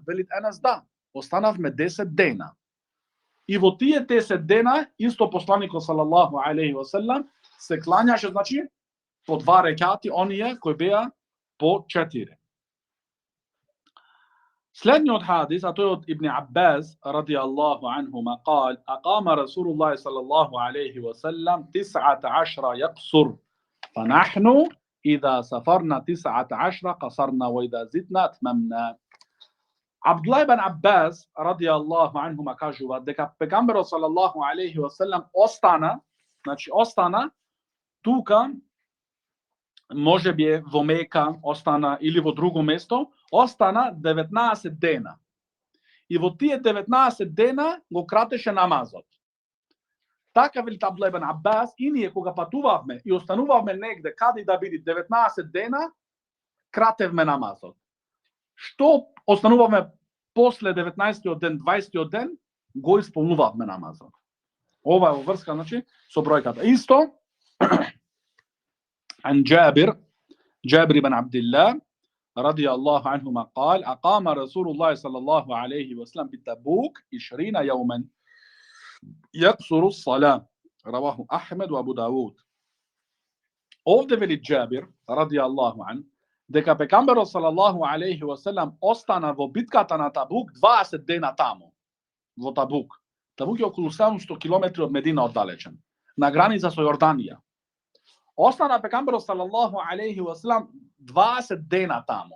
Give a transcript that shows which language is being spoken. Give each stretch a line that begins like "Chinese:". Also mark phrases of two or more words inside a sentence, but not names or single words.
Macedonian: Вели Анас: да, останавме 10 дена. И во тие 10 дена исто посланикот
Arabic: صلى الله عليه وسلم
Macedonian: се кланяше, значи по 2 рекати, оние кои беа по 4. Следниот хадис, а тој од Ибн Аббас
Arabic: رضي الله عنهما قال أقام رسول الله صلى الله عليه وسلم 19 يقصر فنحن إذا سافرنا 19 قصرنا وإذا زدنا أتممنا.
Macedonian: Абдуллах ибн Аббас
Arabic: رضي الله عنهما
Macedonian: кажува дека пегамберот
Arabic: صلى الله عليه وسلم
Macedonian: остана тука, може би во Мека остана или во друго место, остана 19 дена. И во тие 19 дена го кратеше намазот. Така вели Абдуллах ибн Аббас, и ние кога патувавме и останувавме негде каде да биде 19 дена, кратевме намазот. Што останувавме после 19-тиот ден, 20-тиот ден, го исполнувавме намазот. Ова е во врска, значи, со бројката. Исто,
Arabic: عن جابر بن عبد الله رضي الله عنهما قال أقام رسول الله صلى الله عليه وسلم بتبوك 20 يوما يقصر الصلاة رواه أحمد وأبو داود.
Macedonian: Овде вели Džabir
Arabic: رضي الله عن
Macedonian: дека пегамберот
Arabic: صلى الله عليه وسلم
Macedonian: остана во битката на Табук 20 дена таму во Табук. Табук е околу 700 километри од Медина оддалечен, на граница со Јорданија. Остана пегамберот
Arabic: صلى الله عليه وسلم
Macedonian: 20 дена таму.